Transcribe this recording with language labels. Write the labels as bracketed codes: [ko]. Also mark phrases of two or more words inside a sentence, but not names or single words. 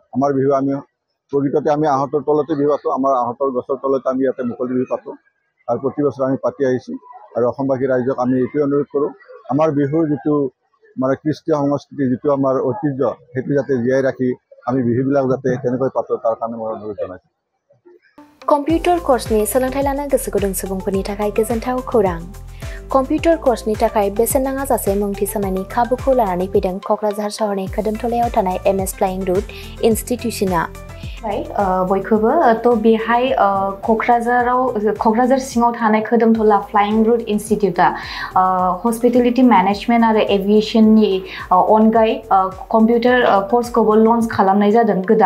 [as] আমাৰ বিহু আমি প্ৰকৃততে আমি আহঁতৰ তলতে বিহু পাতোঁ। আমাৰ আহঁতৰ গছৰ তলতে আমি ইয়াতে মুকলি বিহু পাতোঁ আৰু প্ৰতি বছৰ আমি পাতি আহিছোঁ। আৰু অসমবাসী ৰাইজক আমি এইটোৱে অনুৰোধ কৰোঁ, আমাৰ বিহুৰ যিটো মানে কৃষ্টি সংস্কৃতি, যিটো আমাৰ ঐতিহ্য, সেইটো যাতে জীয়াই ৰাখি আমি বিহুবিলাক যাতে তেনেকৈ পাতোঁ, তাৰ কাৰণে মই অনুৰোধ জনাইছোঁ। [en] computer course [brx] सोलोंथाइ लानो गोसो गुदुं सुबुंफोरनि थाखाय गोजोनथाव खौरां। [en] computer course [brx] थाखाय बेसेन नाङा जासे मुं थिसननायनि खाबुखौ लानानै फैदों क'क्राझार सहरनि खोदोमथलायाव थानाय MS फ्लाइंग रुट इनस्टिट्यूशना। बयखौबो तो बेहाय क'क्राझार सिङाव थानाय खोदोमथला फ्लाइंग रुट इनस्टिट्यूटा [en] hospitality management [brx] आरो एविएशननि अनगायै [en] computer course [brx] लन्च खालामनाय जादों गोदान।